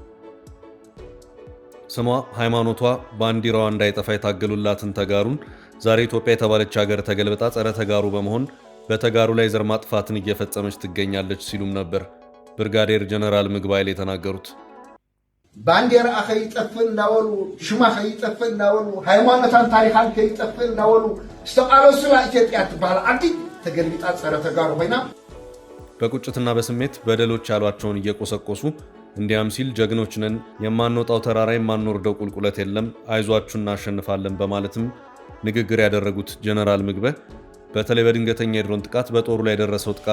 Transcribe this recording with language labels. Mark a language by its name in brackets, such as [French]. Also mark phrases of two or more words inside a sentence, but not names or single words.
[Amharic] ስሟ ሃይማኖቷ ባንዲራዋ እንዳይጠፋ የታገሉላትን ተጋሩን ዛሬ ኢትዮጵያ የተባለች ሀገር ተገልብጣ ጸረ ተጋሩ በመሆን በተጋሩ ላይ ዘር ማጥፋትን እየፈጸመች ትገኛለች ሲሉም ነበር ብርጋዴር ጀነራል ምግበ ኃይለ የተናገሩት። [Tigrinya] ባንዲራ ከይጠፍእ እንዳወሉ ሽማ ከይጠፍእ እንዳወሉ ሃይማኖታን ታሪኻን ከይጠፍእ እንዳወሉ ዝተቃለሱላ ኢትዮጵያ ትባል ዓዲ ተገልብጣ ጸረ ተጋሩ ኮይና [Amharic] በቁጭትና በስሜት በደሎች ያሏቸውን እየቆሰቆሱ እንዲያም ሲል ጀግኖች ነን፣ የማንወጣው ተራራ የማንወርደው ቁልቁለት የለም፣ አይዟችሁ እናሸንፋለን በማለትም ንግግር ያደረጉት ጀነራል ምግበ በተለይ በድንገተኛ የድሮን ጥቃት በጦሩ ላይ የደረሰው ጥቃት